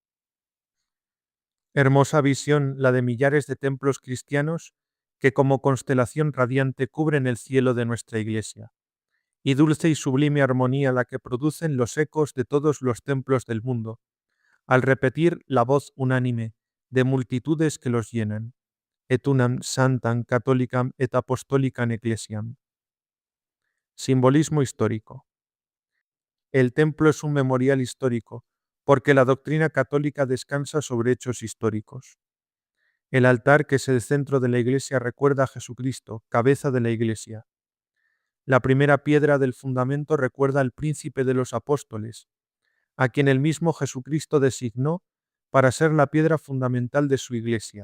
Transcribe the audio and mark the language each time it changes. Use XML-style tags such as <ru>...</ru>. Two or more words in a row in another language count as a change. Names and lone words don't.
<es>Hermosa visión la de millares de templos cristianos que como constelación radiante cubren el cielo de nuestra Iglesia, y dulce y sublime armonía la que producen los ecos de todos los templos del mundo, al repetir la voz unánime de multitudes que los llenan.</es> <la>Et unam santam catholicam et apostolicam ecclesiam.</la> <es>Simbolismo histórico. El templo es un memorial histórico, porque la doctrina católica descansa sobre hechos históricos. El altar, que es el centro de la Iglesia, recuerda a Jesucristo, cabeza de la Iglesia. La primera piedra del fundamento recuerda al príncipe de los apóstoles, a quien el mismo Jesucristo designó para ser la piedra fundamental de su Iglesia.</es>